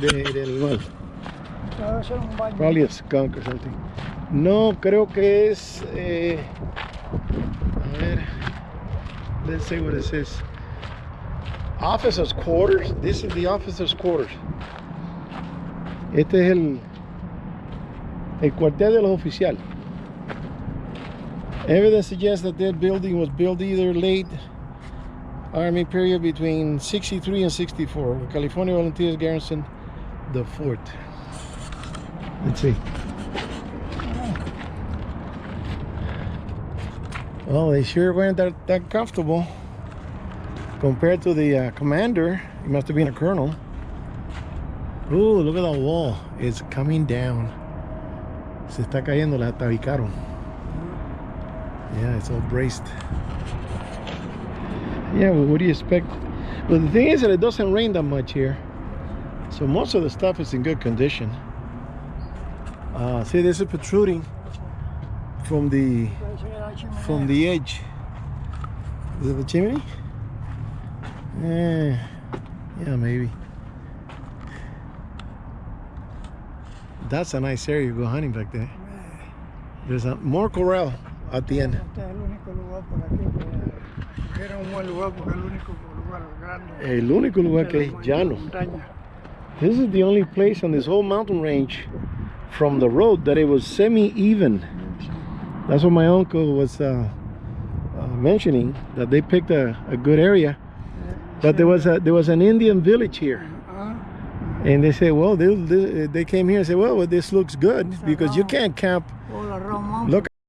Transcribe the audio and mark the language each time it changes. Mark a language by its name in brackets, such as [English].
[Spanish] del animal. Debe ser un baño. [English] Probably a skunk or something. [Spanish] No, creo que es. A ver. [English] Let's see what it says. Officers' quarters. This is the officers' quarters. [Spanish] Este es el cuartel de los oficiales. [English] Evidence suggests that that building was built either late Army period between 63 and 64. When California Volunteers garrisoned the fort. Let's see. Well, they sure weren't that comfortable compared to the commander. He must have been a colonel. Ooh, look at that wall. It's coming down. [Spanish] Se está cayendo, la tabicaron. [English] Yeah, it's all braced. Yeah, well, what do you expect? Well, the thing is that it doesn't rain that much here. So most of the stuff is in good condition. See, this is protruding from the edge. Is it the chimney? Yeah, maybe. That's a nice area to go hunting back there. There's more corral at the end. [Spanish] Este es el único lugar por aquí que era un buen lugar porque es el único lugar grande. El único lugar que es llano. Montaña. [English] This is the only place on this whole mountain range from the road that it was semi-even. That's what my uncle was mentioning, that they picked a good area. But there was an Indian village here. And they said, well, they came here and said, well, this looks good because you can't camp. Look.